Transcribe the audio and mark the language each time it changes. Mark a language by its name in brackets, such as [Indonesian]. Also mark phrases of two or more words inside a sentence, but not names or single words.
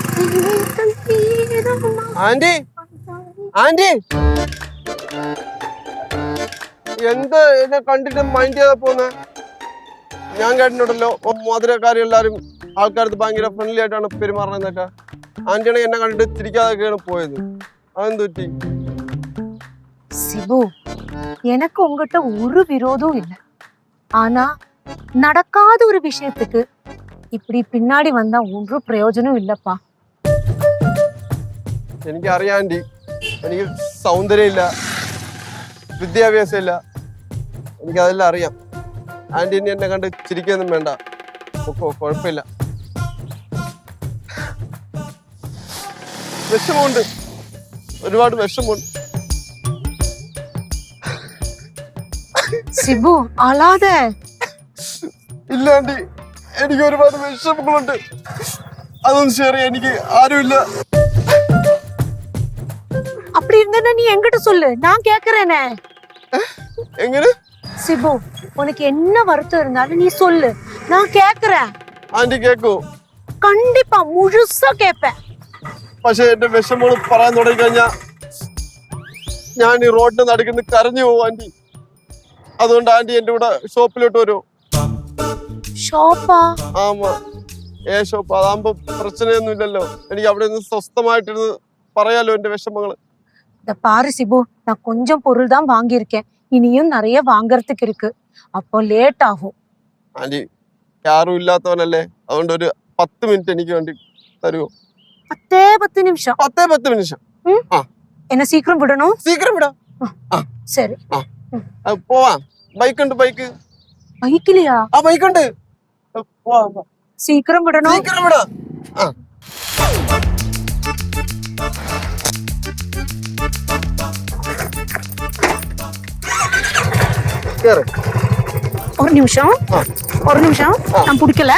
[Malayalam] ആന്റി ആന്റി എന്ത് എന്നെ കണ്ടിട്ട് മൈൻഡ് ചെയ്താ പോന്നെ? ഞാൻ കേട്ടിട്ടുണ്ടല്ലോ മധുരക്കാരി എല്ലാരും ആൾക്കാർക്ക് ഭയങ്കര ഫ്രണ്ട്ലി ആയിട്ടാണ് പെരുമാറണെന്നൊക്കെ. ആന്റിയാണെങ്കിൽ എന്നെ കണ്ടിട്ട് തിരിക്കാതൊക്കെയാണ് പോയത്. അതെന്ത് പറ്റി? [Tamil] சிபு எனக்கு உங்ககிட்ட ஒரு விரோதம் இல்லை. ஆனா நடக்காத ஒரு விஷயத்துக்கு இப்படி பின்னாடி வந்தா ஒரு பிரயோஜனம் இல்லப்பா. [Malayalam] എനിക്കറിയാം ആന്റി, എനിക്ക് സൗന്ദര്യം ഇല്ല, വിദ്യാഭ്യാസം ഇല്ല, എനിക്കതെല്ലാം അറിയാം. ആന്റി ഇനി എന്നെ കണ്ട് ചിരിക്കൊന്നും വേണ്ട, കുഴപ്പമില്ല. വിഷമമുണ്ട്, ഒരുപാട് വിഷമമുണ്ട്. [Tamil] சிபு அழாத. [Malayalam] ഇല്ല ആന്റി, എനിക്ക് ഒരുപാട് വിഷമങ്ങളുണ്ട്, അതൊന്നും ഷെയർ ചെയ്യാൻ എനിക്ക് ആരുമില്ല. [Tamil] அப்படி இருந்தா நீ என்கிட்ட சொல்லு, நான் கேக்குறேனே. [Malayalam] എങ്ങനെ? [Tamil] சிபு உனக்கு என்ன வருத்தம் இருந்தாலும் நீ சொல்லு, நான் கேக்குறேன். [Malayalam] ആന്റി കേക്കോ? [Tamil] கண்டிப்பா முழுசா கேப்பேன். [Malayalam] പക്ഷെ എന്റെ വിഷമങ്ങൾ പറയാൻ തുടങ്ങി കഴിഞ്ഞാ ഞാൻ ഈ റോഡിന് നടുക്കുന്ന കരഞ്ഞു പോകും ആന്റി. അതുകൊണ്ട് ആന്റി എന്റെ കൂടെ ഷോപ്പിലോട്ട് വരുമോ? [Tamil] ஷாப்பா? [Malayalam] ആമാ, ഷോപ്പ്. അതാകുമ്പോ പ്രശ്നമൊന്നും ഇല്ലല്ലോ, എനിക്ക് അവിടെ നിന്ന് സ്വസ്ഥമായിട്ടിരുന്ന് പറയാലോ എന്റെ വിഷമങ്ങള്. [Tamil] இந்த பாரு சிபு, நான் கொஞ்சம் பொருள் தான் வாங்கியிருக்கேன், இனியும் நிறைய வாங்கறதுக்கு இருக்கு, அப்போ லேட் ஆகும். [Malayalam] ആന്റി ആരും ഇല്ലാത്തവനല്ലേ, അതുകൊണ്ട് ഒരു 10 മിനിറ്റ് എനിക്ക് വേണ്ടി തരുമോ? [Tamil] 10 நிமிஷம்? [Malayalam] 10 നിമിഷം. [Tamil] என்ன சீக்கிரம் விடணும்? சீக்கிரம் விடாம். சரி. [Malayalam] പോവാം. ബൈക്കുണ്ട്, ബൈക്ക്. [Tamil] பைக்கிலையா? [Malayalam] ബൈക്കുണ്ട്, പോവാം. [Tamil] சீக்கிரம் விடணும். சீக்கிரம் விடாம். കേറ്. ஒரு நிமிஷம், ஒரு நிமிஷம், நான் பிடிக்கல.